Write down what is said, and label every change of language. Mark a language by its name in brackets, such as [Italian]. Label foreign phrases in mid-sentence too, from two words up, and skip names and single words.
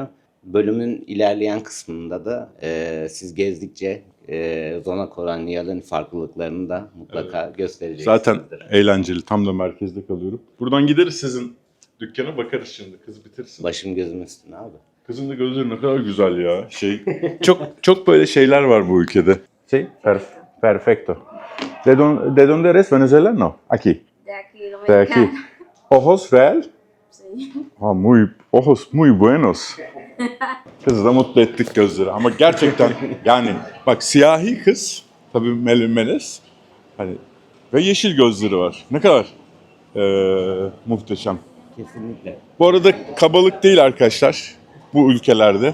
[Turkish] Bölümün ilerleyen kısmında da siz gezdikçe Zona Kolonyal'in farklılıklarını da mutlaka göstereceksinizdir. Zaten eğlenceli. Tam da merkezde kalıyorum. Buradan gideriz sizin dükkana bakarız şimdi. Kız bitirsin. Başım gözüm üstüne abi. Kızın da gözleri ne kadar güzel ya. Çok böyle şeyler var bu ülkede. [Spanish] Perfecto. ¿De dónde eres? Venezolano? Aquí. De aquí, De aquí. Ojos real? Ojos muy buenos. [Turkish] Kızı da mutlu ettik gözleri. Ama gerçekten yani bak siyahi kız tabii melez. Hani ve yeşil gözleri var. Ne kadar muhteşem. Kesinlikle. Bu arada kabalık değil arkadaşlar bu ülkelerde.